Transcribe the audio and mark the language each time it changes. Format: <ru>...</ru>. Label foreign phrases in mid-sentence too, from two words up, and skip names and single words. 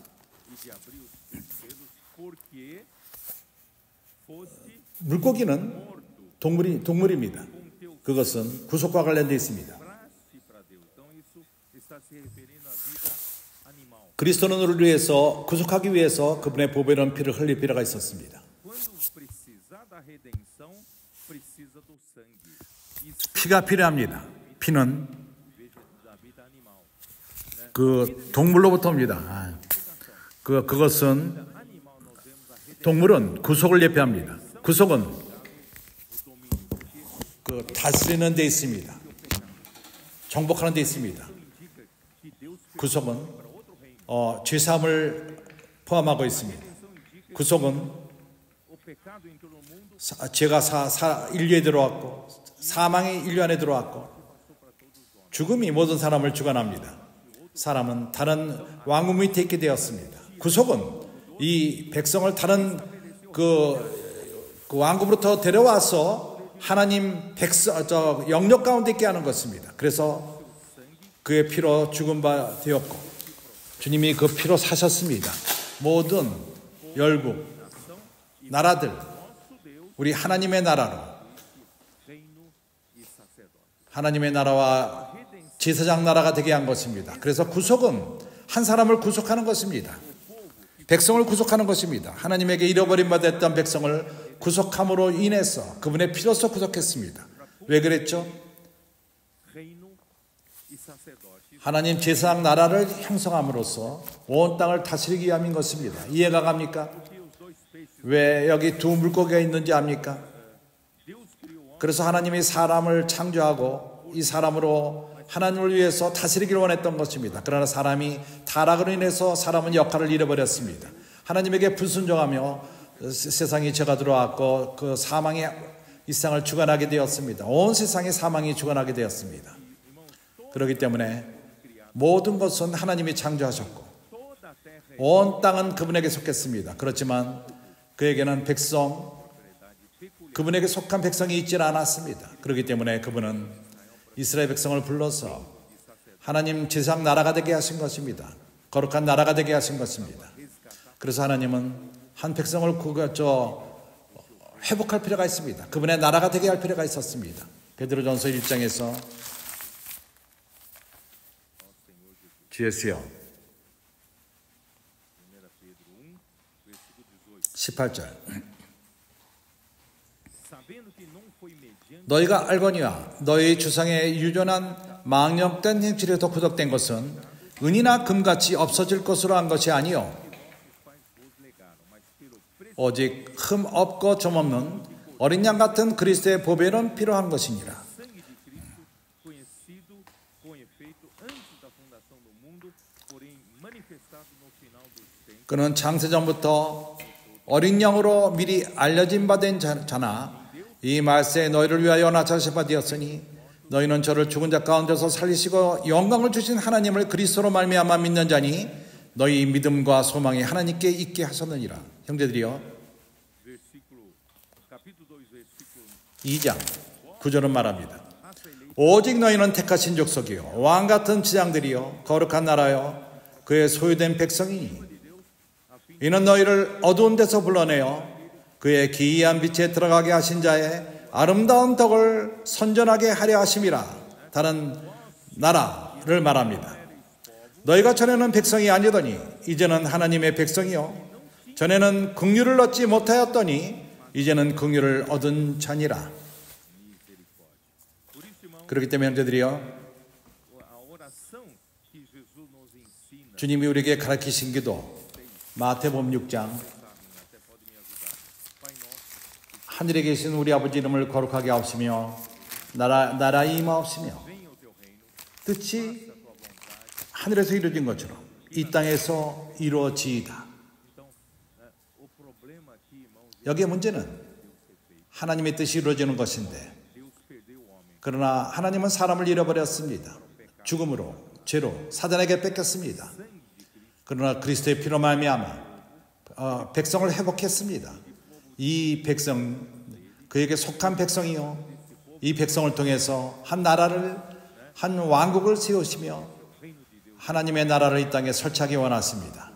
<ko>물고기는 동물입니다. 그것은 구속과 관련되어 있습니다. 그리스도는 우리를 위해서 구속하기 위해서 그분의 보배로운 피를 흘릴 필요가 있었습니다.</ko> <pt>precisa do sangue. E</pt> <ko>피가 필요합니다. 피는</ko> <pt>veja da vida animal.</pt> <ko>그 동물로부터 옵니다. 그것은</ko> <pt>Animal nós vemos a redenção</pt> <ko>동물은 구속을 예표합니다. 구속은</ko> <pt>do domínio, porque</pt> <ko>그 다스리는 데 있습니다. 정복하는 데 있습니다.</ko> <pt>indica que Deus fez</pt> <ko>구속은</ko> <pt>para outro reino.</pt> <ko>죄사함을 포함하고 있습니다.</ko> <pt>Redenção indica</pt> <ko>구속은</ko> <pt>o pecado entrou no mundo</pt> <ko>죄가 인류에 들어왔고 사망이 인류 안에 들어왔고 죽음이 모든 사람을 주관합니다. 사람은 다른 왕국 밑에 있게 되었습니다. 구속은 이 백성을 다른 그 왕국으로부터 데려와서 하나님 영역 가운데 있게 하는 것입니다. 그래서 그의 피로 죽은 바 되었고 주님이 그 피로 사셨습니다. 모든 열국 나라들 우리 하나님의 나라로</ko> <pt>reino e sacerdote.</pt> <ko>하나님의 나라와 제사장 나라가 되게 한 것입니다. 그래서 구속은 한 사람을 구속하는 것입니다. 백성을 구속하는 것입니다. 하나님에게 잃어버린 바 됐던 백성을 구속함으로 인해서 그분의 피로서 구속했습니다. 왜 그랬죠?</ko> <pt>Reino e sacerdote.</pt> <ko>하나님 제사장 나라를 형성함으로써 온 땅을 다스리기 위함인 것입니다. 이해가 갑니까?</ko> <pt>Porque os dois peixes,</pt> <ko>왜 여기 두 물고기가 있는지 압니까?</ko> <pt>Deus criou o homem</pt> <ko>그래서 하나님이 사람을 창조하고 이 사람으로 하나님을 위해서 다스리기를 원했던 것입니다. 그러나 사람이 타락으로 인해서 사람은 역할을 잃어버렸습니다. 하나님에게 불순종하며 세상에 죄가 들어왔고 그 사망이 이 세상을 주관하게 되었습니다. 온 세상에 사망이 주관하게 되었습니다. 그렇기 때문에 모든 것은 하나님이 창조하셨고</ko> <pt>toda a terra é</pt> <ko>온 땅은 그분에게 속했습니다. 그렇지만 그에게는 그분에게 속한 백성이 있지 않았습니다. 그렇기 때문에 그분은 이스라엘 백성을 불러서 하나님 제사장 나라가 되게 하신 것입니다. 거룩한 나라가 되게 하신 것입니다. 그래서 하나님은 한 백성을 회복할 필요가 있습니다. 그분의 나라가 되게 할 필요가 있었습니다. 베드로전서 1장에서 주예수여</ko> <pt>1 Pedro 1, versículo 18.</pt> <ko>18절</ko> <pt>Sabendo que não foi mediante</pt> <ko>너희가 알거니와 너희 주상의 유전한 망령된 행실에서 구속된 것은 은이나 금같이 없어질 것으로 한 것이 아니요</ko> <pt>pais vos legaram, mas pelo preço</pt> <ko>오직 흠 없고 점 없는 어린 양 같은 그리스도의 보배는 필요한 것이니라.</ko> <pt>sangue de Cristo, conhecido com efeito antes da fundação do mundo, porém manifestado no final dos tempos,</pt> <ko>그는 창세전부터 어린 양으로 미리 알려진 바 된 자나 이 말세에 너희를 위하여 나타나신 바 되었으니 너희는 저를 죽은 자 가운데서 살리시고 영광을 주신 하나님을 그리스도로 말미암아 믿는 자니 너희 믿음과 소망이 하나님께 있게 하셨느니라. 형제들이여</ko> <pt>capítulo 2, versículo</pt> <ko>2장 9절은 말합니다. 오직 너희는 택하신 족속이요 왕같은 지장들이요 거룩한 나라요 그의 소유된 백성이니 이는 너희를 어두운 데서 불러내어 그의 기이한 빛에 들어가게 하신 자의 아름다운 덕을 선전하게 하려 하심이라. 다른 나라를 말합니다. 너희가 전에는 백성이 아니더니 이제는 하나님의 백성이요 전에는 긍휼을 얻지 못하였더니 이제는 긍휼을 얻은 자니라.</ko> <pt>Por isso, irmão,</pt> <ko>그렇기 때문에 형제들이요</ko> <pt>a oração que Jesus nos ensina,</pt> <ko>주님이 우리에게 가르치신 기도 마태복음 6장</ko> <pt>até pode me ajudar. Pai nosso,</pt> <ko>하늘에 계신 우리 아버지 이름을 거룩하게 하옵시며 나라의 임하옵시며</ko> <pt>venha o teu reino,</pt> <ko>뜻이 하늘에서 이루어진 것처럼 이 땅에서 이루어지이다.</ko> <pt>então, o problema aqui, irmãos,</pt> <ko>여기에 문제는 하나님의 뜻이 이루어지는 것인데</ko> <pt>Deus perdeu o homem.</pt> <ko>그러나 하나님은 사람을 잃어버렸습니다. 죽음으로 죄로 사단에게 뺏겼습니다. 그러나 그리스도의 피로 말미암아 백성을 회복했습니다. 이 백성 그에게 속한 백성이요 이 백성을 통해서 한 나라를 한 왕국을 세우시며 하나님의 나라를 이 땅에 설치하기 원하십니다.</ko>